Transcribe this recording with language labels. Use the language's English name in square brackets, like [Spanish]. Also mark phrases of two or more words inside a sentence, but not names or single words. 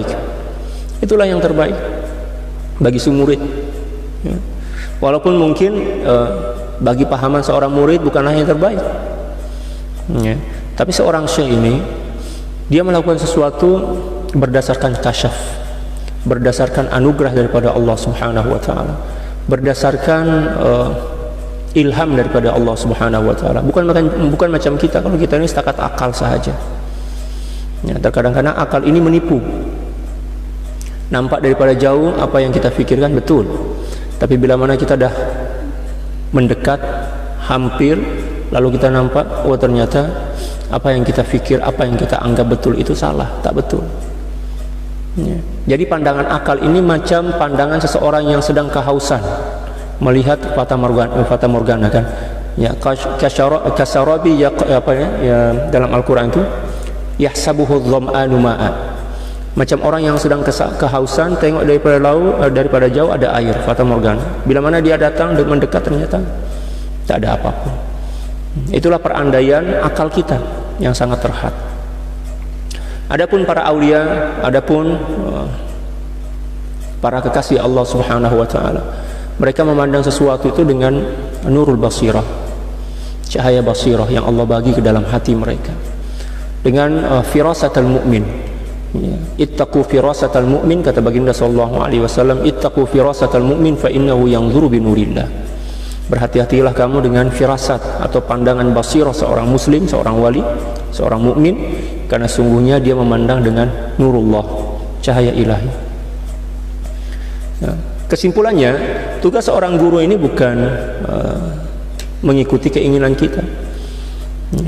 [Malay] Itulah yang terbaik bagi si murid ya. Walaupun mungkin bagi pahaman seorang murid bukanlah yang terbaik ya. Tapi seorang syekh ini dia melakukan sesuatu berdasarkan kasyaf, berdasarkan anugerah daripada Allah [Arabic] سبحانه وتعالى, [Malay] berdasarkan ilham daripada Allah [Arabic] سبحانه وتعالى. [Malay] Bukan macam kita. Kalau kita ini setakat akal sahaja. Ya, terkadang-kadang akal ini menipu. Nampak daripada jauh apa yang kita fikirkan betul. Tapi bila mana kita dah mendekat, hampir, lalu kita nampak, oh ternyata apa yang kita fikir, apa yang kita anggap betul itu salah, tak betul ya. Jadi pandangan akal ini macam pandangan seseorang yang sedang kehausan melihat fata morgana kan ya, kasarabi ya, apa ya, dalam Al-Quran itu [Arabic] يحسبه الظمآن ماء, [Malay] macam orang yang sedang kehausan tengok daripada jauh ada air, fata morgana. Bila mana dia datang dan mendekat ternyata tak ada apapun. Itulah perandaian akal kita yang sangat terhad. Adapun para aulia, adapun para kekasih Allah [Arabic] سبحانه وتعالى, [Malay] mereka memandang sesuatu itu dengan [Arabic] نور البصيرة, [Malay] cahaya basirah yang Allah bagi ke dalam hati mereka, dengan [Arabic] فراسة المؤمن [Malay] ya. [Arabic] اتقوا فراسة المؤمن, [Malay] kata baginda [Arabic] صلى الله عليه وسلم, اتقوا فراسة المؤمن فإنه ينظر بنور الله. [Malay] Berhati-hatilah kamu dengan firasat atau pandangan basirah seorang muslim, seorang wali, seorang mukmin, karena sungguhnya dia memandang dengan nurullah, cahaya ilahi. Nah, kesimpulannya, tugas seorang guru ini bukan mengikuti keinginan kita ya.